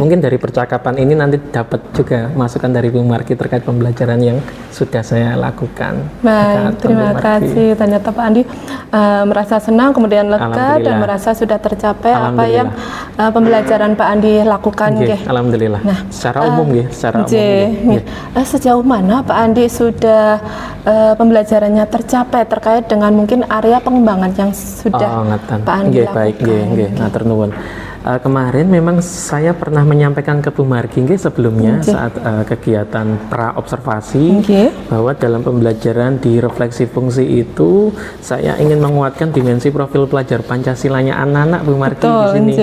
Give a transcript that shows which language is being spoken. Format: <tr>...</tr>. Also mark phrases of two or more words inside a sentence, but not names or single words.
<id>Mungkin dari percakapan ini nanti dapat juga masukan dari Bu Margi terkait pembelajaran yang sudah saya lakukan. Baik, terima Bu Margi. kasih. Ternyata Pak Andi merasa senang, kemudian lega, Alhamdulillah. dan merasa sudah tercapai apa Alhamdulillah. yang pembelajaran Pak Andi lakukan. Nggih, Nggih. alhamdulillah. Secara umum nggih, secara umum. Nggih, nggih. nggih. Sejauh mana Pak Andi sudah pembelajarannya tercapai terkait dengan mungkin area pengembangan yang sudah Ngeten. Pak Andi Nggih, lakukan? baik,</id> <jv>nggih, matur nuwun.</jv> <id>Kemarin memang saya pernah menyampaikan ke Bu Margi nggih sebelumnya saat kegiatan pra observasi Nggih. bahwa dalam pembelajaran di refleksi fungsi itu saya ingin menguatkan dimensi profil pelajar Pancasilanya anak-anak Bu Margi Betul, di sini.</id>